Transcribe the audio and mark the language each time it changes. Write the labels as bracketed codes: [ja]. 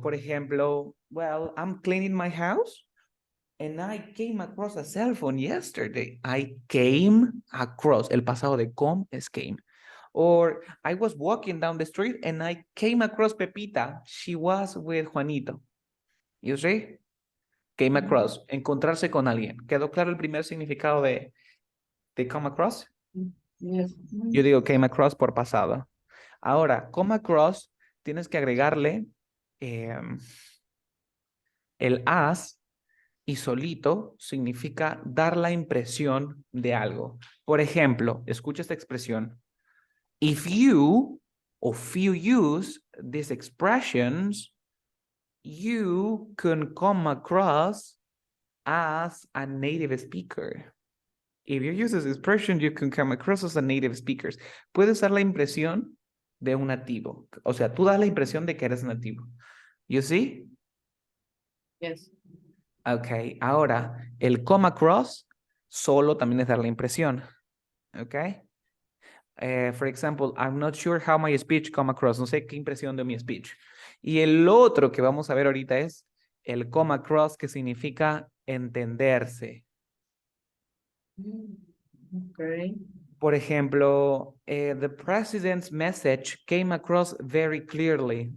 [es] Por ejemplo, [en] well, I'm cleaning my house and I came across a cell phone yesterday. I came across. [es] El pasado de come es came. [en] Or I was walking down the street and I came across Pepita. She was with Juanito. You see? Came across. [es] Encontrarse con alguien. ¿Quedó claro el primer significado de come across? [en] Yes. [es] Yo digo came across por pasado. Ahora, come across, tienes que agregarle El as y solito significa dar la impresión de algo. Por ejemplo, escucha esta expresión. [en] If you use these expressions, you can come across as a native speaker. If you use this expression, you can come across as a native speaker. [es] Puedes dar la impresión de un nativo. O sea, tú das la impresión de que eres nativo. [en] You see? Yes. [es] Ok, ahora, el come across solo también es dar la impresión. Ok. [en] For example, I'm not sure how my speech come across. [es] No sé qué impresión de mi speech. Y el otro que vamos a ver ahorita es el come across, que significa entenderse. Okay. Por ejemplo, [en] the president's message came across very clearly.